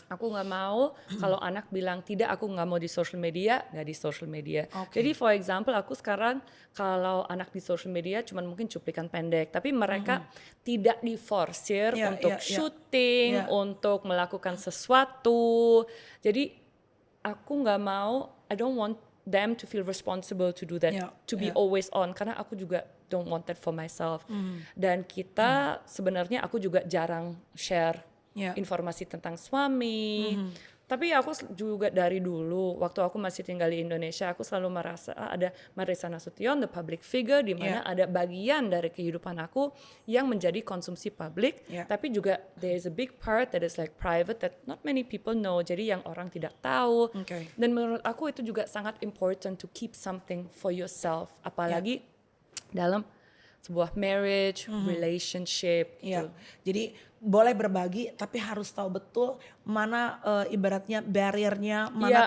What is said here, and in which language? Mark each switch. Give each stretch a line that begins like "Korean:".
Indonesian: Aku nggak mau kalau anak bilang tidak, aku nggak mau di social media, nggak di social media. Oke. Jadi
English: for example
Indonesian: aku sekarang kalau anak di social media cuman mungkin cuplikan pendek, tapi mereka tidak diforsir Iya, untuk iya, iya. syuting, Iya. untuk melakukan sesuatu. Jadi aku nggak mau,
English: I don't want them to feel responsible to do that,
Indonesian: Iya,
English: to be
Indonesian: iya.
English: always on,
Indonesian: karena aku juga
English: don't want that for myself.
Indonesian: Dan kita sebenarnya aku juga jarang share Iya. informasi tentang suami. Tapi aku juga dari dulu waktu aku masih tinggal di Indonesia, aku selalu merasa ada Marissa Nasution,
English: the public figure,
Indonesian: di mana ada bagian dari kehidupan aku yang menjadi konsumsi publik.
English: Yeah.
Indonesian: Tapi juga
English: there is a big part that is like private that not many people know.
Indonesian: Jadi yang orang tidak tahu.
English: Okay.
Indonesian: Dan menurut aku itu juga sangat
English: important to keep something for yourself.
Indonesian: Apalagi dalam sebuah marriage, relationship Iya. gitu. Jadi boleh berbagi tapi harus tahu betul mana ibaratnya barriernya, mana